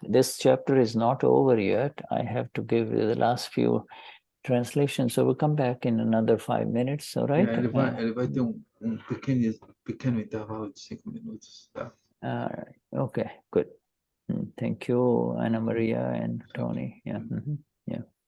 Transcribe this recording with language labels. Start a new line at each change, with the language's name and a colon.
English: This chapter is not over yet. I have to give you the last few translations, so we'll come back in another 5 minutes, all right?
Portuguese: Ele vai ter pequeno intervalo de 5 minutos, tá?
English: All right, okay, good. Thank you, Ana Maria and Tony. Yeah, yeah.